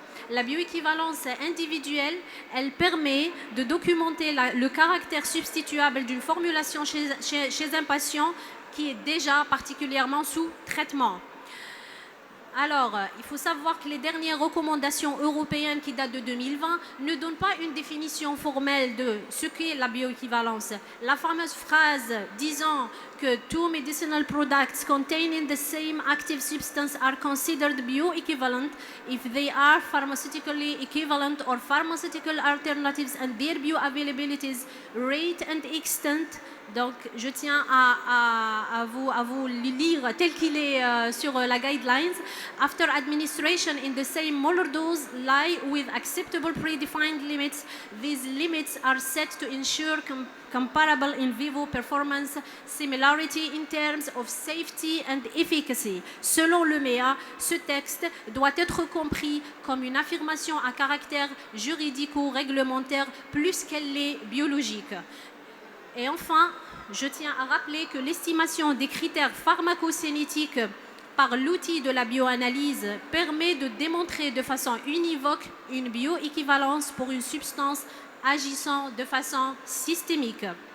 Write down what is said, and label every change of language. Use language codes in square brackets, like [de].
[fr] La bioéquivalence individuelle, elle permet de documenter le caractère substituable d'une formulation chez un patient qui est déjà particulièrement sous traitement. Alors, il faut savoir que les dernières recommandations européennes qui datent de 2020 ne donnent pas une définition formelle de ce qu'est la bioéquivalence. La fameuse phrase disant que [en] two medicinal products containing the same active substance are considered bioequivalent if they are pharmaceutically equivalent or pharmaceutical alternatives and their bioavailabilities, rate and extent. [fr] Donc, je tiens à vous lire tel qu'il est sur la guidelines. [en] After administration in the same molar dose lie with acceptable predefined limits. These limits are set to ensure comparable in vivo performance, similarity in terms of safety and efficacy. [fr] Selon le MEA, ce texte doit être compris comme une affirmation à caractère juridico-réglementaire plus qu'elle l'est biologique. Et enfin, je tiens à rappeler que l'estimation des critères pharmacocinétiques par l'outil de la bioanalyse permet de démontrer de façon univoque une bioéquivalence pour une substance agissant de façon systémique.